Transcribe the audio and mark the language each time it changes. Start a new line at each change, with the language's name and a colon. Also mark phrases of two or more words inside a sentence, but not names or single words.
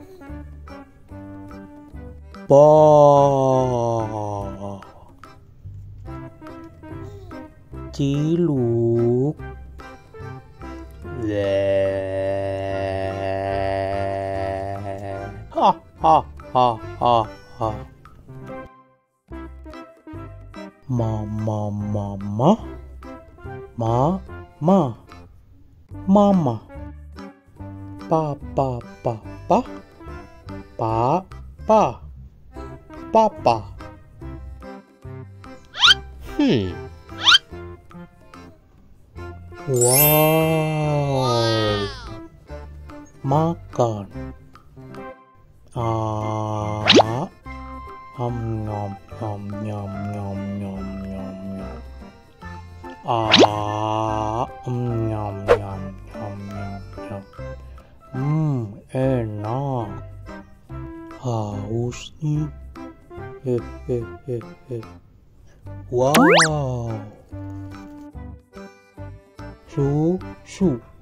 Indonesian: Pa, Ciluk, ha ha ha ha ha. Mama, mama. Mama, papa, papa. Wow, makan. Nom nom nom nom nom nom nom nom. Nyam nyam nyam nyam nyam. Enak. Haus nih. Wow. Susu.